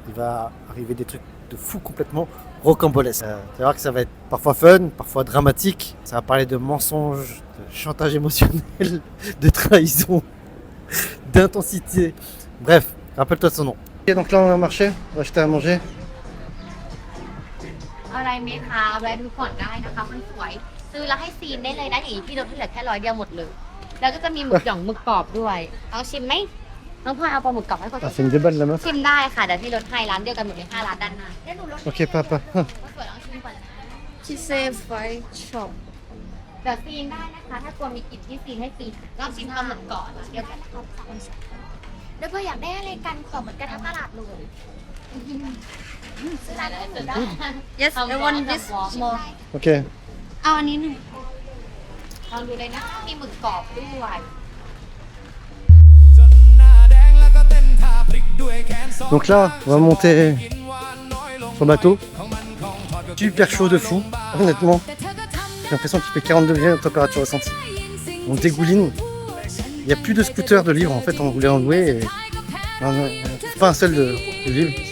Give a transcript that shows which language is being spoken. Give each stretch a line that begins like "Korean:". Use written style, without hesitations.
French: Il va arriver des trucs de fou complètement rocambolesques. Tu vas voir que ça va être parfois fun, parfois dramatique. Ça va parler de mensonges, de chantage émotionnel, de trahison, d'intensité. Bref, rappelle-toi de son nom. Et donc là on a marché, on va acheter à manger.
Thai: อะไรไหมคะแวะดูก่อนได้นะคะมันสวยซื้อแล้วให้ซีนได้เลยนะอย่างนี้พี่ลดให้เหลือแค่100 เดียวหมดเลยแล้วก็จะมีหมึกหย่องหมึกกรอบด้วยเอาชิมไหมน้องพลอยเอาปลาหมึกกรอบให้คน
French: Ah, c'est une déballe la meuf.
Thai: ชิมได้ค่ะเดี๋ยวพี่ลดให้ร้านเดียวกันหมดเลย5 ร้านด้านหน้าเดี๋ยวหนูลด
French: Ok papa.
Thai: ก็สวยลองชิมก่อนนะ
English: She said fried chop.
Thai: เดี๋ยวซีนได้นะคะถ้ากลัวมีกลิ่นที่ซีนให้ซีนลองชิมปลาหมึกก่อนร้านเดียวกันแล้วเพื่ออยากได้อะไรกันขอเหมือนกันทั้งตลาดเลยซื้อร้านอื่นได้
English: Yes, I want this more. Ok.
Thai: เอาอันนี้หนึ่ง ลองดูเลยนะมีหมึกกรอบด้วย
French: Donc là, on va monter sur le bateau. Super chaud de fou, honnêtement. J'ai l'impression qu'il fait 40 degrés de température ressentie. On dégouline. Il n'y a plus de scooters de libre en fait, on voulait en louer. Et... on ne trouve pas un seul de libre.